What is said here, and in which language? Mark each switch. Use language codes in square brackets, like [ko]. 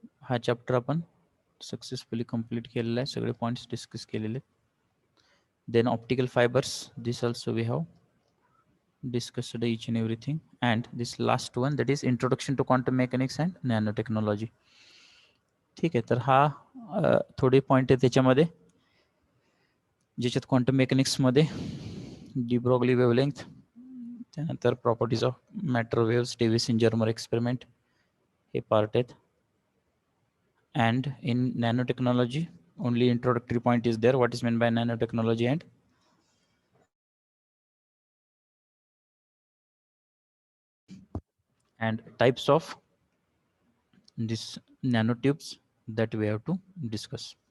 [mr] हा chapter आपण [en] successfully complete [mr] केलेला आहे, सगळे points discuss केलेले. [en] Then optical fibers, this also we have discussed each and everything. And this last one, that is introduction to quantum mechanics and nanotechnology. [mr] ठीक आहे, तर हा थोडे पॉइंट आहे त्याच्यामध्ये, ज्याच्यात क्वांटम मेकॅनिक्समध्ये डी ब्रॉगली वेवलेंथ, त्यानंतर properties of matter waves, Davis इंजर्मर experiment हे पार्ट आहेत. [en] And in nanotechnology, only introductory point is there. What is meant by nanotechnology and types of these nanotubes that we have to discuss.